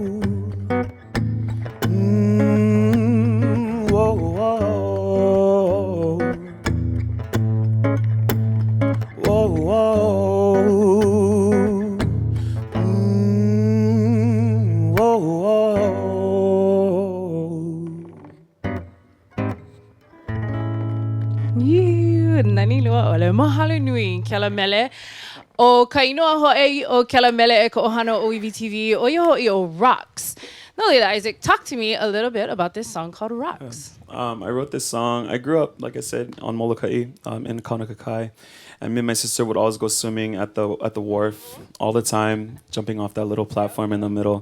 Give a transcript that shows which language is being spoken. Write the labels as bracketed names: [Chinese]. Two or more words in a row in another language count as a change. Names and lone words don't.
[Hawaiian] Whoa, whoa. Whoa, whoa. Whoa, whoa. Nani loa ole. Mahalo nui ke la mele. O ka inoa ho'ei o ke la mele e ka ohana o ʻiwi TV o ia ho'i o Rocks. [English] Not only that, Izik, talk to me a little bit about this song called Rocks. I wrote this song. I grew up, like I said, on Molokai in Kaunakakai. And me and my sister would always go swimming at the wharf all the time, jumping off that little platform in the middle.